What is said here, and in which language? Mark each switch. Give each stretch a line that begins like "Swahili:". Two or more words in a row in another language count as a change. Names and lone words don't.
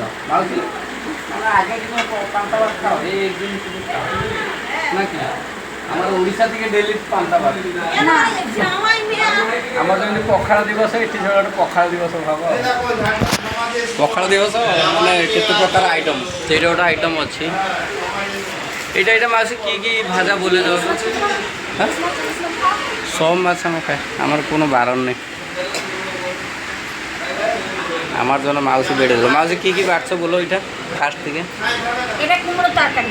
Odia: ମାଉସୀ ମାନେ ଆଗେ ଦିନ ପାନ୍ତା ଭାତ ଖାଅ ଏଇ ଏକ ଦିନ ଟିକେ ଖାଅ ନା କି? ଆମର ଓଡ଼ିଶା ଟିକେ ଡେଲି ପାନ୍ତା ଭାତ। ଆମର ଯେମିତି ପଖାଳ ଦିବସ ଏଠି ଗୋଟେ ପଖାଳ ଦିବସ ଭାବ। ପଖାଳ ଦିବସ ମାନେ କେତେ ପ୍ରକାର ଆଇଟମ୍ ସେଇଟା ଗୋଟେ ଆଇଟମ୍ ଅଛି।
Bangla: এইটা এটা মাছ কি ভাজা বলে দেওয়া হ্যাঁ সব মাছ আমি খাই আমার কোনো বারণ নেই। আমার জন্য মাউসি বেড়ে দেবো। মাউসি কি বাড়ছো বলো এটা ফার্স্ট থেকে? এটা কুমড়ো তরকারি।